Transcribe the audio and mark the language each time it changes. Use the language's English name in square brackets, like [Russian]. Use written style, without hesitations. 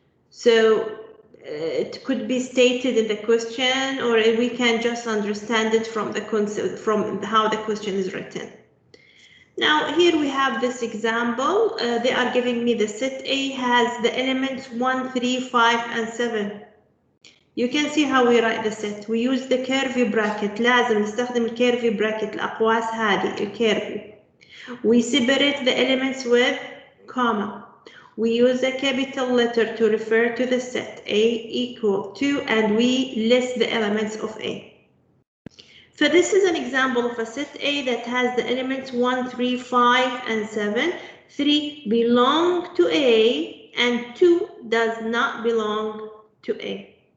[English] So it could be stated in the question, or we can just understand it from the concept, from how the question is written. Now here we have this example. They are giving me the set A has the elements 1, 3, 5 and 7. You can see how we write the set. We use the curvy bracket. [Arabic] لازم نستخدم الكيرفي bracket الأقواس هذه الكيرفي. [English] We separate the elements with comma. We use a capital letter to refer to the set A equal to, and we list the elements of A. So this is an example of a set A that has the elements 1, 3, 5, and 7. 3 belong to A, and 2 does not belong to A.